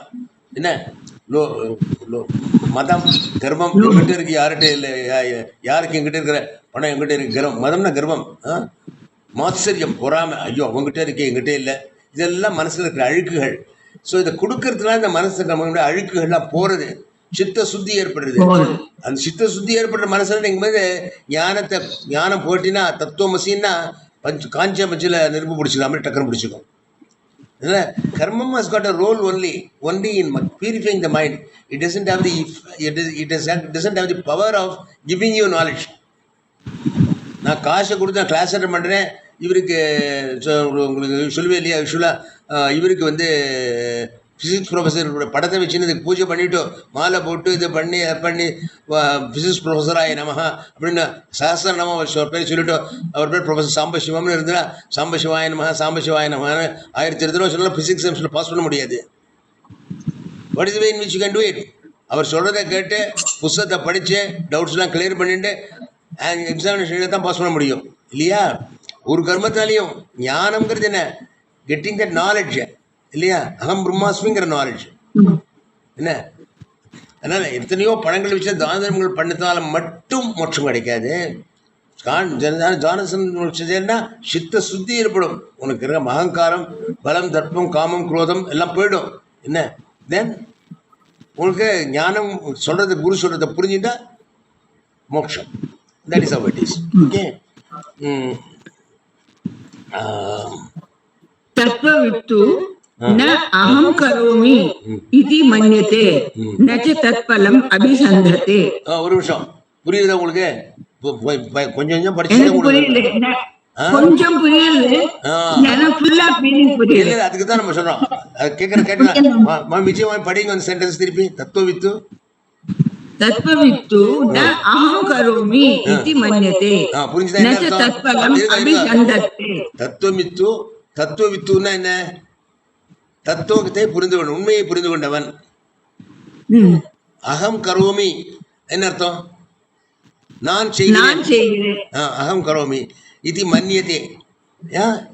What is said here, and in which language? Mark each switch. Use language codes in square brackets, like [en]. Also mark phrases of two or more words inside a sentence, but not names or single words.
[ta] என்ன மதம், கர்வம் எங்கிட்ட இருக்கு, யார்கிட்ட இல்லை, யாருக்கு எங்கிட்ட இருக்கிற பணம் எங்கிட்ட இருக்கு, கர்வம், மதம்னா கர்வம், மாத்சரியம், பொறாமை, ஐயோ அவங்ககிட்ட இருக்கே எங்கிட்ட இல்லை, இதெல்லாம் மனசில் இருக்கிற அழுக்குகள். ஸோ இதை கொடுக்கறதுனால இந்த மனசுக்கு நம்ம அழுக்குகள்லாம் போகிறது, சித்த சுத்தி ஏற்படுறது. அந்த சித்த சுத்தி ஏற்படுற மனசுல நீங்க ஞானம் போட்டினா தத்துவமசின்னா காஞ்ச மச்சில நெருப்பு பிடிச்சிக்கலாம், அப்படி டக்குன்னு பிடிச்சிக்கும். [en] Karmam has got a role only in purifying the mind. It doesn't have the power of giving you knowledge. [ta] நான் காசை கொடுத்து நான் [en] class attend [ta] பண்ணுறேன், இவருக்கு உங்களுக்கு சொல்லுவே இல்லையா யூஸ்வலாக, இவருக்கு [en] physics professor's [ta] படத்தை வச்சுன்னு இதுக்கு பூஜை பண்ணிவிட்டு மாலை போட்டு இது பண்ணி [en] physics professor [ta] நமஹா அப்படின்னு சஹஸ்ர நம ஒரு பேர் சொல்லிவிட்டு அவர் பேர் ப்ரொஃபஸர் சாம்பசிவம்னு இருந்தா [sa] साम्बशिवाय नमः साम्बशिवाय नमः [ta] 1000 தடவை சொன்னால் [en] physics sems [ta] பாஸ் பண்ண முடியாது. [en] What is way in which you can do it? [ta] அவர் சொல்கிறத கேட்டு புத்தகத்தை படித்து டவுட்ஸ்லாம் கிளியர் பண்ணிட்டு எக்ஸாமினேஷன் தான் பாஸ் பண்ண முடியும் இல்லையா? ஒரு கர்மத்தாலையும் ஞானம்ங்கிறது என்ன? [en] getting that knowledge [ta] இல்லையா? அகம் பிரம்மாஸ்மிங்கிற நாலேஜ் என்ன? அதனால் எத்தனையோ பணங்கள் வச்சு தான தர்மங்கள் பண்ணதால மட்டும் மோட்சம் கிடைக்காது. ஜானசன்னா சித்த சுத்தி ஏற்படும். உனக்கு இருக்கிற அகங்காரம், பலம், தர்ப்பம், காமம், குரோதம் எல்லாம் போயிடும். என்ன தென் உனக்கு ஞானம் சொல்றது, குரு சொல்றதை புரிஞ்சுட்டா மோட்சம். [en] That is how it is. ஓகே. [sa] तत्त्ववित् न अहं करोमि इति मन्यते न च तत्फलम् अभिसन्धत्ते. [ta] ஒரு நிமிஷம், புரியுதா உங்களுக்கு? கொஞ்சம் கொஞ்சம் படிச்சு கொஞ்சம் புரியல, புரியல. அதுக்கு தான் நம்ம சொல்றோம். கேட்கறேன் விஜய் படிங்க அந்த சென்டென்ஸ் திருப்பி. தத்துவவித்து [sa] तत्त्ववित् न अहं करोमि इति मन्यते न च तत्फलम् अभिसन्धत्ते. [ta] தத்துவவித்துன்னா என்ன? தத்துவத்தை புரிந்து கொண்ட, உண்மையை புரிந்து கொண்டவன். [sa] अहं करोमि [ta] என்ன அர்த்தம்? நான் செய்கிறேன். [sa] अहं करोमि इति मन्यते.